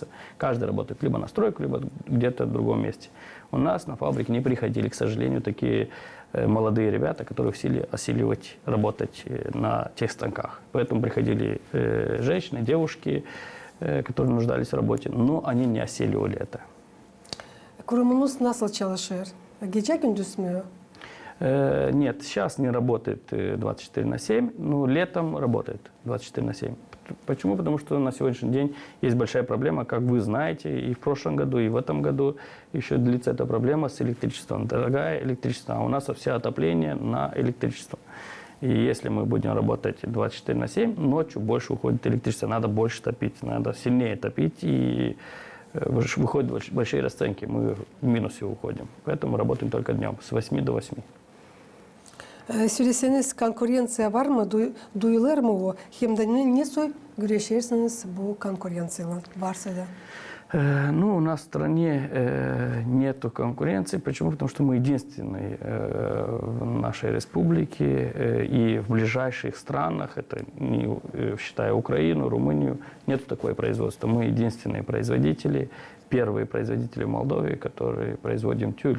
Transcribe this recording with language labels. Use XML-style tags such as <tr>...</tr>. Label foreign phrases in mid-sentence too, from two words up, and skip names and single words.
<ru>Каждый работает либо на стройку, либо где-то в другом месте. У нас на фабрике не приходили, к сожалению, такие молодые ребята, которые в силе осиливать, работать на тех станках. Поэтому приходили женщины, девушки, которые нуждались в работе, но они не осиливали это.</ru> <gag>Kurumunuz nasıl çalışıyor? Gece gündüz mü?</gag> <ru>Нет, сейчас не работает 24/7, но летом работает 24/7. Почему? Потому что на сегодняшний день есть большая проблема, как вы знаете, и в прошлом году, и в этом году еще длится эта проблема с электричеством. Дорогое электричество, а у нас все отопление на электричество. И если мы будем работать 24/7, ночью больше уходит электричество, надо больше топить, надо сильнее топить, и выходят большие расценки, мы в минусе уходим. Поэтому работаем только днем, с 8 до 8.</ru> <gag>Söyleseniz konkurensiya var mı? Duyulur mu o? Hem de nasıl güreşirsiniz bu konkurensiyalar varsa da?</gag> <ru>Ну, у нас в стране нету конкуренции. Почему? Потому что мы единственные в нашей республике и в ближайших странах, это не считая Украину, Румынию, нету такое производства. Мы единственные производители, первые производители в Молдове, которые производим тюль.</ru>